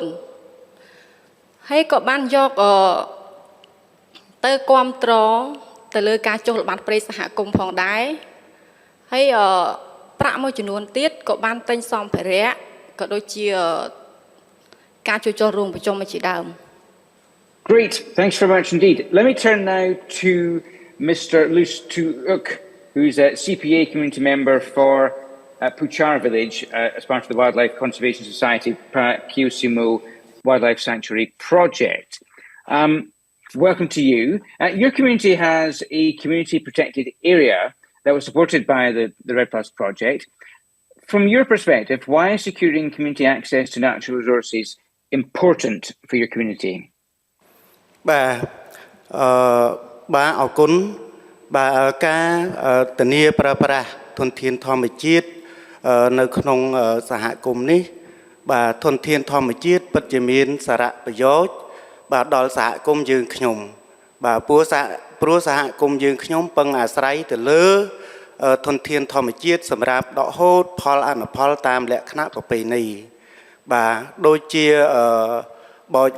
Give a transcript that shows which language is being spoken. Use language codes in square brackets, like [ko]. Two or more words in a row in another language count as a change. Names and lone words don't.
[km] 4 ហើយក៏បានយកទៅគាំទ្រទៅលើការចុះល្បាតព្រៃសហគមន៍ផងដែរហើយប្រាក់មួយចំនួនទៀតក៏បានទិញសម្ភារៈក៏ដូចជាការជួយចូលរួមប្រជុំជាដើម [en] Great, thanks very much indeed. Let me turn now to Mr. Luce Tuuk, who's a CPA community member for Puchar village as part of the Wildlife Conservation Society Seima Wildlife Sanctuary project. Welcome to you. Your community has a community protected area that was supported by the REDD Plus project. From your perspective, why is securing community access to natural resources important for your community? [km] បាទអរគុណបាទការធានាប្រើប្រាស់ធនធានធម្មជាតិនៅក្នុងសហគមន៍នេះបាទធនធានធម្មជាតិពិតជាមានសារៈប្រយោជន៍បាទដល់សហគមន៍យើងខ្ញុំបាទព្រោះសហគមន៍យើងខ្ញុំពឹងអាស្រ័យទៅលើធនធានធម្មជាតិសម្រាប់ដកហូតផលអនុផលតាមលក្ខណៈប្រពៃណីបាទដូចជាបោច